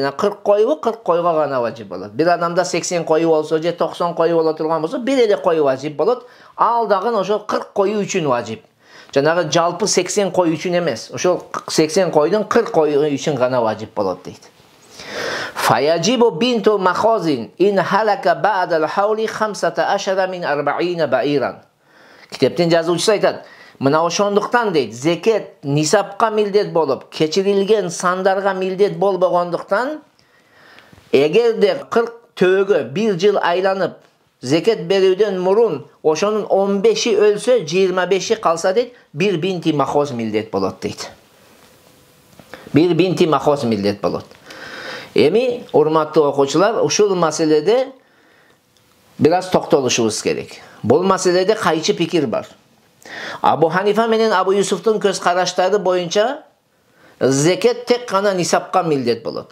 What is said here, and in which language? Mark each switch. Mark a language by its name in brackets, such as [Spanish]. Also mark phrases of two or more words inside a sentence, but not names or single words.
[Kyrgyz] Жана 40 койбу, 40 койго гана важип болот. Bir адамда 80 кою болсо же 90 кою боло турган болсо, бир эле кою важип болот. Ал дагы ошол 40 кою үчүн важип. Жанагы жалпы 80 кой үчүн эмес. Ошол 80 койдун 40 кою үчүн гана важип болот дейт. [Arabic] فيجب بنت مخاض إن هلك بعد الحول 15 من 40 بعيرا. [Kyrgyz] Китептин жазуучусу айтат, мына ошондуктан дейт, зекет нисапка милдет болуп, кечирилген сандарга милдет болбогондуктан, эгерде 40 төөгө 1 жыл айланып, зекет берүүдөн мурун ошонун 15-и өлсө, 25-и калса дейт, bir [Arabic] بنت مخاض [Kyrgyz] милдет болот дейт. Bir [Arabic] بنت مخاض [Kyrgyz] милдет болот. Эми, урматтуу окуучулар, ушул маселеде бир аз токтолушубуз керек. Бул маселеде кайчы пикир бар. Абу Ханифа менен Абу Юсуфтун көз караштары боюнча зекет тек гана нисапка милдет болот.